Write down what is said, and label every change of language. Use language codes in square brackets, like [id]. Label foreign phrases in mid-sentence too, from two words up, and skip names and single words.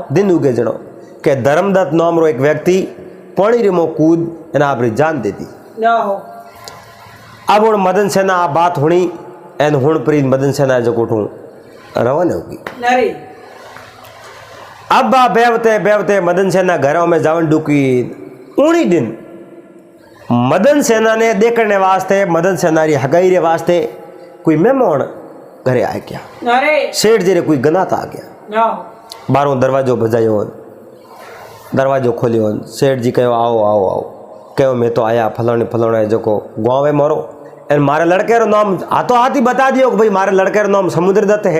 [raj] दिन उगे जनो के धर्मदत्त नाम रो एक व्यक्ति पानी रे मो कूद एना आपरी जान दे दी ना हो अब हुण मदन सेना आ बात हुणी एन हुण प्रीत मदन सेना जो कोठू रवाना होगी नरे अब आ बेवते बेवते मदन सेना घरों में जावन डुकी उणी दिन मदन सेना ने देखने वास्ते मदन सेना री हगाई रे वास्ते कोई मेहमान घरे आ गया नरे सेठ जी रे कोई गनात आ गया ना हो बारों दरवाजो बजायो दरवाजो खोलियो सेठ जी कहो आओ आओ आओ कहो मैं तो आया फलाने जो गाँव है मारो एन मारे लड़के रो नाम हाथों हाथ ही बता दियो कि भाई मारे लड़के रो नाम समुद्रदत्त है